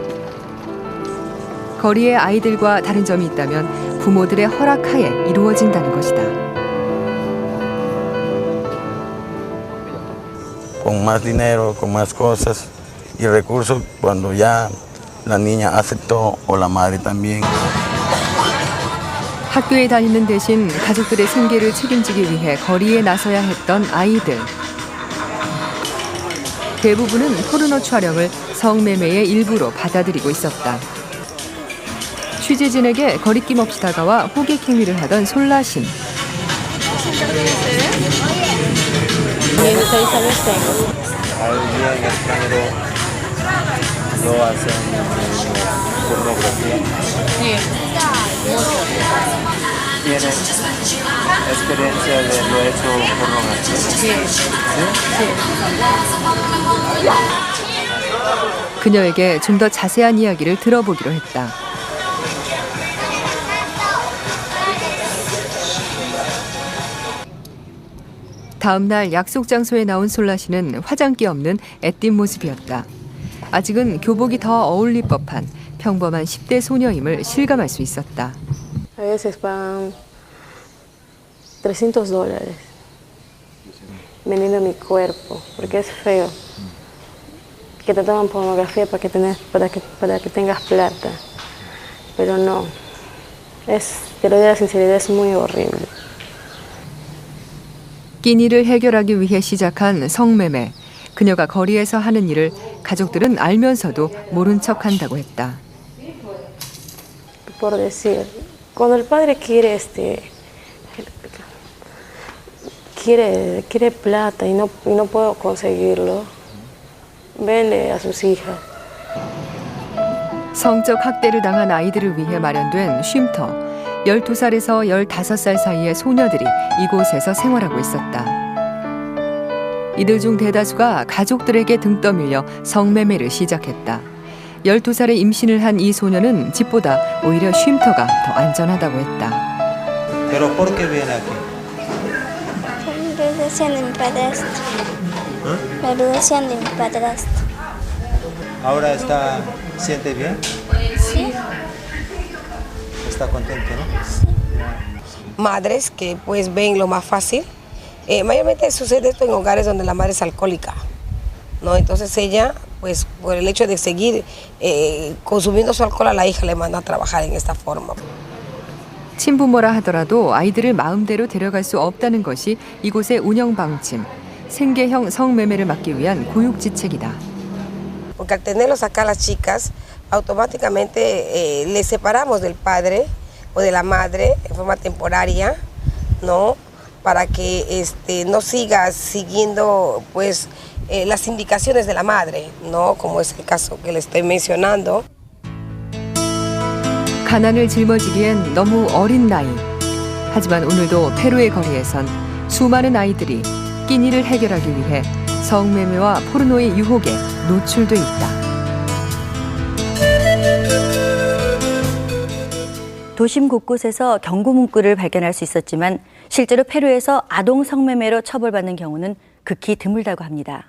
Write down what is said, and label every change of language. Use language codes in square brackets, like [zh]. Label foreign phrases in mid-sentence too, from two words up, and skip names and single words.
[ko] 거리의 아이들과 다른 점이 있다면 부모들의 허락하에 이루어진다는 것이다. [es] Con más dinero, con más cosas y recursos, cuando ya la niña aceptó o la madre también. [ko] 학교에 다니는 대신 가족들의 생계를 책임지기 위해 거리에 나서야 했던 아이들. 대부분은 포르노 촬영을 성매매의 일부로 받아들이고 있었다. 취재진에게 거리낌 없이 다가와 호객 행위를 하던 솔라신. [es] 16 años tengo. Día en el género lo hacen pornografía. Sí. ¿Tienen experiencia de lo hecho pornografía? Sí. [ko] 그녀에게 좀 더 자세한 이야기를 들어보기로 했다. 다음 날 약속 장소에 나온 솔라 씨는 화장기 없는 애띤 모습이었다. 아직은 교복이 더 어울릴 법한 평범한 10대 소녀임을 실감할 수 있었다. [es] A veces pagan $300 vendiendo mi cuerpo, porque es feo. Que te toman pornografía para que tengas plata. Pero no, te lo digo la sinceridad, es muy horrible. [ko] 끼니를 해결하기 위해 시작한 성매매. 그녀가 거리에서 하는 일을 가족들은 알면서도 모른 척한다고 했다. [es] por decir, cuando el padre quiere quiere plata y no puedo conseguirlo, vende a sus hijas. [ko] 성적 학대를 당한 아이들을 위해 마련된 쉼터. 12살에서 15살 사이의 소녀들이 이곳에서 생활하고 있었다. 이들 중 대다수가 가족들에게 등 떠밀려 성매매를 시작했다. 12살에 임신을 한 이 소녀는 집보다 오히려 쉼터가 더 안전하다고 했다. [es] Pero ¿por qué viene aquí? La violación de mi padrastro. La violación de mi padrastro. Ahora siente bien? Sí. Está contento, ¿no? Madres que pues ven lo más fácil. Mayormente sucede esto en hogares donde la madre es alcohólica, ¿no? Entonces ella, pues por el hecho de seguir consumiendo su alcohol, a la hija le manda a trabajar en esta forma. [ko] 친부모라 하더라도 아이들을 마음대로 데려갈 수 없다는 것이 이곳의 운영 방침. 생계형 성매매를 막기 위한 고육지책이다. [es] Porque al tenerlos acá las chicas, automáticamente les separamos del padre o de la madre en forma temporaria, ¿no? Para que no siga siguiendo pues las indicaciones de la madre, ¿no? Como es el caso que le estoy mencionando. [ko] 가난을 짊어지기엔 너무 어린 나이. 하지만 오늘도 페루의 거리에선 수많은 아이들이 끼니를 해결하기 위해 성매매와 포르노의 유혹에 노출돼 있다. 도심 곳곳에서 경고 문구를 발견할 수 있었지만 실제로 페루에서 아동 성매매로 처벌받는 경우는 극히 드물다고 합니다.